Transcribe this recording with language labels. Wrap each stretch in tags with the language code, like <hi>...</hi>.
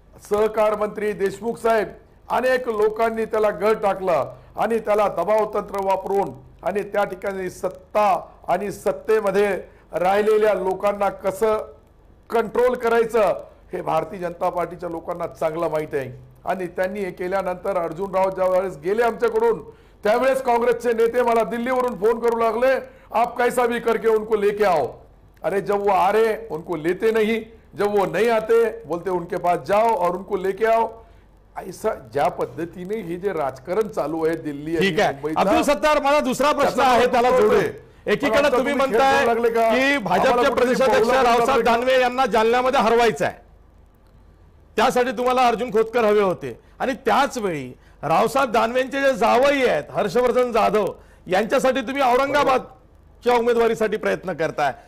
<mr>सहकार मंत्री देशमुख साहेब, अनेक लोकांनी त्याला गळ टाकला आणि त्याला दबाव तंत्र वापरून आणि त्या ठिकाणी सत्ता आणि सत्तेमध्ये राहिलेल्या लोकांना कसं कंट्रोल करायचं हे भारतीय जनता पार्टीच्या लोकांना चांगलं माहित आहे. आणि त्यांनी हे केल्यानंतर अर्जुनराव ज्यावेळेस गेले आमच्याकडून, त्यावेळेस काँग्रेसचे नेते मला दिल्लीवरून फोन करू लागले,</mr> <hi>आप कैसा भी करके उनको लेके आओ. अरे जब वो आ रहे उनको लेते नहीं, जब वो नहीं आते बोलते उनके पास जाओ और उनको लेके आओ.</hi> <mr>ऐसा ज्या पद्धतीने हे जे राजकारण चालू आहे दिल्ली, ठीक आहे अब्दुल सत्तार, मला दुसरा प्रश्न आहे त्याला जोडून. एकीकडे तुम्ही म्हणताय की भाजपचे प्रदेशाध्यक्ष रावसाहेब दानवे यांना जालन्यामध्ये हरवायचं आहे, त्यासाठी तुम्हाला अर्जुन खोतकर हवे होते, आणि त्याच वेळी रावसाहेब दानवेंचे जे जावई आहेत हर्षवर्धन जाधव यांच्यासाठी तुम्ही औरंगाबादच्या उमेदवारीसाठी प्रयत्न करताय.</mr>